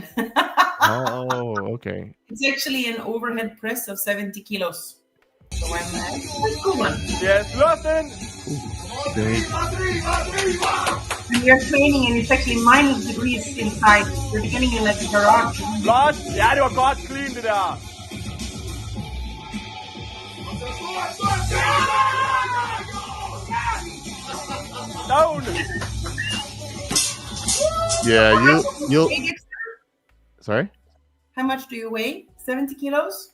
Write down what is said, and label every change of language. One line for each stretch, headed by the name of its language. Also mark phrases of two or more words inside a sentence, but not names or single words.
English: Oh, okay. It's actually an overhead press of 70 kilos. So I'm a good one. Yes, Lawson. And you're training and it's actually minus degrees inside. You're getting in like a garage.
Danish: Lars, ja, det var godt clean, det der.
English: Down. Yeah, you'll. Sorry? How much do you weigh? 70 kilos?